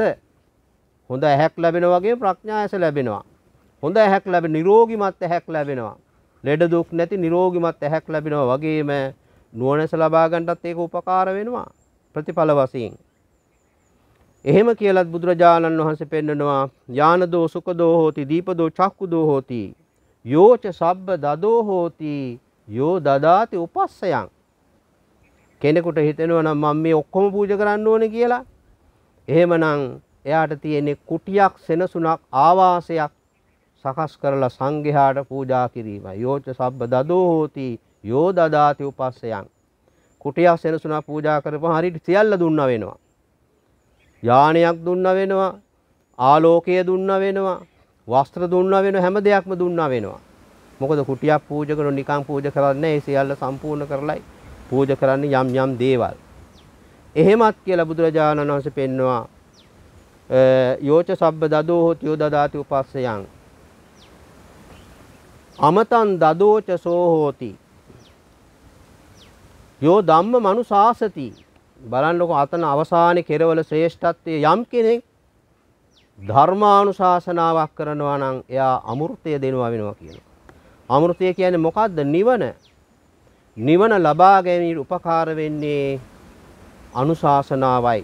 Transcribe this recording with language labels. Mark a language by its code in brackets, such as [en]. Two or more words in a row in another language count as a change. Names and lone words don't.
[si] හොඳ ඇහැක් ලැබෙනවා වගේ ප්‍රඥා ඇස ලැබෙනවා. හොඳ ඇහැක් ලැබෙන නිරෝගිමත් ඇහැක් ලැබෙනවා. ලෙඩ දුක් නැති නිරෝගිමත් ඇහැක් ලැබෙනවා වගේම නුවණැස ලබා ගන්නටත් ඒක උපකාර වෙනවා ප්‍රතිඵල වශයෙන්. එහෙම කියලත් බුදුරජාණන් වහන්සේ පෙන්නනවා [pi] යානදෝ සුඛදෝ හෝති දීපදෝ චක්කුදෝ හෝති යෝච සබ්බ දදෝ හෝති යෝ දදාති උපස්සයන්. [si] කෙනෙකුට හිතෙනවා නම් මම මේ ඔක්කොම පූජා කරන්න ඕනේ කියලා. එහෙමනම් එයාට තියෙන්නේ කුටියක්, සෙනසුනක්, ආවාසයක් සකස් කරලා සංඝයාට පූජා කිරීමයි. [pi] යෝච සබ්බ දදෝ හෝති යෝ දදාති උපස්සයන්. [si] කුටියක්, සෙනසුනක් පූජා කරපුවා හරියට සියල්ල දුන්නා වෙනවා. යානයක් දුන්නා වෙනවා, ආලෝකය දුන්නා වෙනවා, වස්ත්‍ර දුන්නා වෙනවා, හැම දෙයක්ම දුන්නා වෙනවා. මොකද කුටියක් පූජා කරන නිකන් පූජා කරන්නේ නැහැ. ඒ සියල්ල සම්පූර්ණ කරලයි පූජා කරන්නේ යම් යම් දේවල්. එහෙමත් කියලා බුදුරජාණන් වහන්සේ පෙන්නවා [pi] යෝච සබ්බ දදෝ හෝති යෝ දදාති උපස්සයන්. අමතං දදෝච සෝ හෝති යෝ ධම්ම මනුසාසති. [si] බලන්නකො අතන අවසානයේ කෙරවල ශ්‍රේෂ්ඨත්වයේ යම් කෙනෙක් ධර්මානුශාසනාවක් කරනවා නම් එයා අමෘතය දෙනවා වෙනවා කියනවා. අමෘතය කියන්නේ මොකද්ද? නිවන. නිවන ලබා ගැනීමට උපකාර වෙන්නේ අනුශාසනාවයි.